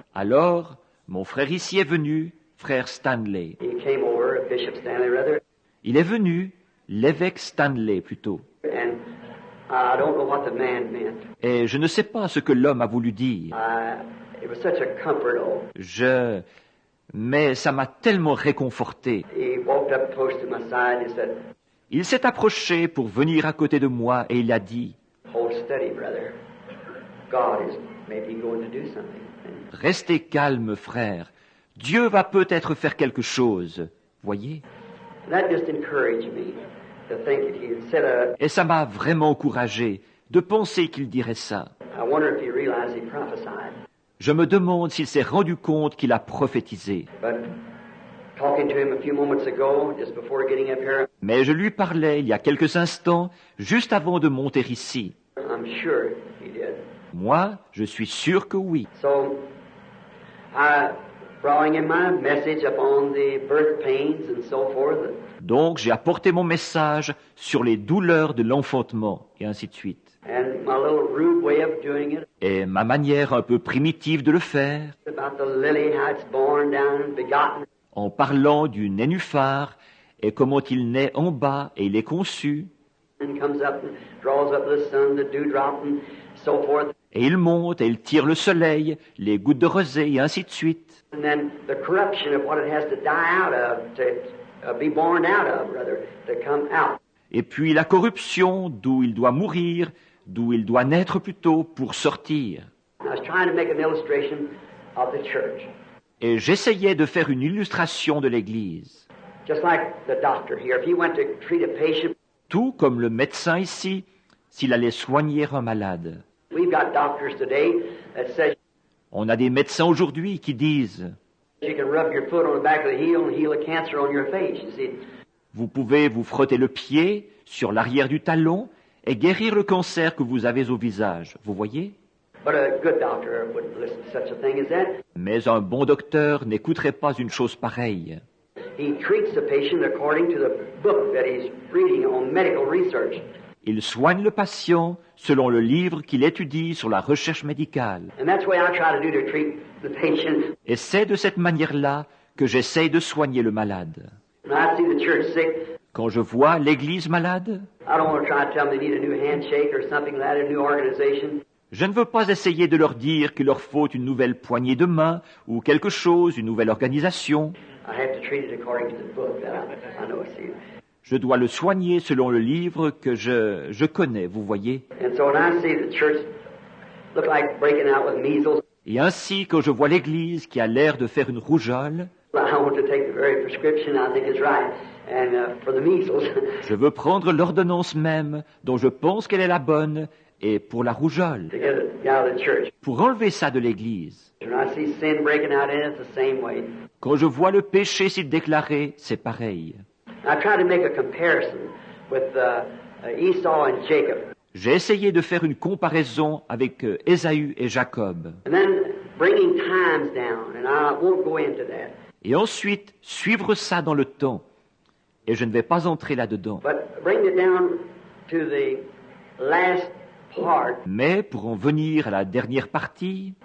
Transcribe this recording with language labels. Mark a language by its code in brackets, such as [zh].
[fr] Alors, mon frère ici est venu, frère Stanley. [en] he came over, Bishop Stanley, rather, [fr] Il est venu, l'évêque Stanley plutôt. [en] and I don't know what the man meant. [fr] Et je ne sais pas ce que l'homme a voulu dire. [en] It was such a comfort, oh. [fr] Mais ça m'a tellement réconforté. [en] He walked up close to my side and he said, [fr] Il s'est approché pour venir à côté de moi et il a dit, [en] hold steady, brother. God is maybe going to do something. [fr] restez calme, frère. Dieu va peut-être faire quelque chose. Voyez? [en] That just encouraged me to think that he said, [fr] Et ça m'a vraiment encouragé de penser qu'il dirait ça. [en] I wonder if he realized he prophesied. [fr] Je me demande s'il s'est rendu compte qu'il a prophétisé. [en] But talking to him a few moments ago, just before getting up here, [fr] Mais je lui parlais il y a quelques instants, juste avant de monter ici. [en] I'm sure he did. [fr] Moi, je suis sûr que oui. [en] So, I brought in my message upon the birth pains and so forth. [fr] Donc j'ai apporté mon message sur les douleurs de l'enfantement, et ainsi de suite. [en] And my little rude way of doing it, [fr] Et ma manière un peu primitive de le faire, [en] about the lily, how it's born down and begotten, [fr] en parlant du nénuphar, et comment il naît en bas et il est conçu, [en] and comes up and draws up the sun, the dewdrop, and so forth. [fr] et il monte et il tire le soleil, les gouttes de rosée, et ainsi de suite. [en] And then the corruption of what it has to die out of, to be born out of, rather, to come out. [fr] Et puis la corruption, d'où il doit mourir, d'où il doit naître plutôt pour sortir. [en] I was trying to make an illustration of the church. [fr] Et j'essayais de faire une illustration de l'Église. [en] Just like the doctor here, if he went to treat a patient, [fr] Tout comme le médecin ici, s'il allait soigner un malade. [en] we've got doctors today that says [fr] On a des médecins aujourd'hui qui disent [en] you can rub your foot on the back of the heel and heal a cancer on your face. You see, [fr] Vous pouvez vous frotter le pied sur l'arrière du talon et guérir le cancer que vous avez au visage. Vous voyez? [en] But a good doctor wouldn't listen to such a thing as that. [fr] Mais un bon docteur n'écouterait pas une chose pareille. [en] He treats the patient according to the book that he's reading on medical research. [fr] Il soigne le patient selon le livre qu'il étudie sur la recherche médicale. [en] And that's the way I try to do to treat the patient. [fr] Et c'est de cette manière-là que j'essaye de soigner le malade. [en] When I see the church sick, [fr] Quand je vois l'Église malade, [en] I don't want to try to tell them they need a new handshake or something like that, a new organization. [fr] je ne veux pas essayer de leur dire qu'il leur faut une nouvelle poignée de main ou quelque chose, une nouvelle organisation. [en] I have to treat it according to the book that I know. See. [fr] Je dois le soigner selon le livre que je connais, vous voyez. [en] And so when I see the church look like breaking out with measles, [fr] Et ainsi, quand je vois l'Église qui a l'air de faire une rougeole, [en] I want to take the very prescription I think is right, and for the measles. [fr] je veux prendre l'ordonnance même dont je pense qu'elle est la bonne, et pour la rougeole, [en] to get it out of the church. [fr] pour enlever ça de l'Église. [en] When I see sin breaking out in it, it's the same way. [fr] Quand je vois le péché s'y déclarer, c'est pareil. [en] I try to make a comparison with Esau and Jacob, [fr] J'ai essayé de faire une comparaison avec Ésaü et Jacob, [en] and then bringing times down, and I won't go into that. [fr] et ensuite suivre ça dans le temps. Et je ne vais pas entrer là-dedans. [en] But bring it down to the last part, [fr] Mais pour en venir à la dernière partie,